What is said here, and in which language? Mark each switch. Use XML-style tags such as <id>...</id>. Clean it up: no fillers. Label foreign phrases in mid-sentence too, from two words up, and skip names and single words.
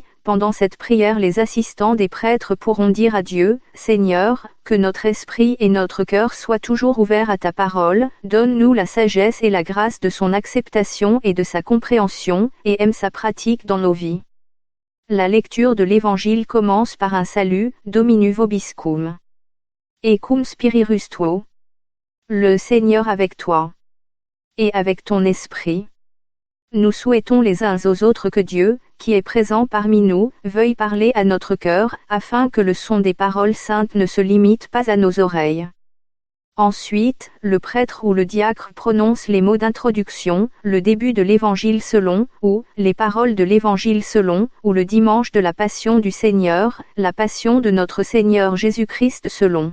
<fr>Pendant cette prière, les assistants des prêtres pourront dire à Dieu, Seigneur, que notre esprit et notre cœur soient toujours ouverts à ta parole, donne-nous la sagesse et la grâce de son acceptation et de sa compréhension, et aime sa pratique dans nos vies. La lecture de l'Évangile commence par un salut,</fr> <la>Domini vobiscum. Et cum spiritus tuo.</la> <fr>Le Seigneur avec toi. Et avec ton esprit. Nous souhaitons les uns aux autres que Dieu, qui est présent parmi nous, veuille parler à notre cœur, afin que le son des paroles saintes ne se limite pas à nos oreilles. Ensuite, le prêtre ou le diacre prononce les mots d'introduction, le début de l'Évangile selon, ou les paroles de l'Évangile selon, ou le dimanche de la Passion du Seigneur, la Passion de notre Seigneur Jésus-Christ selon.</fr>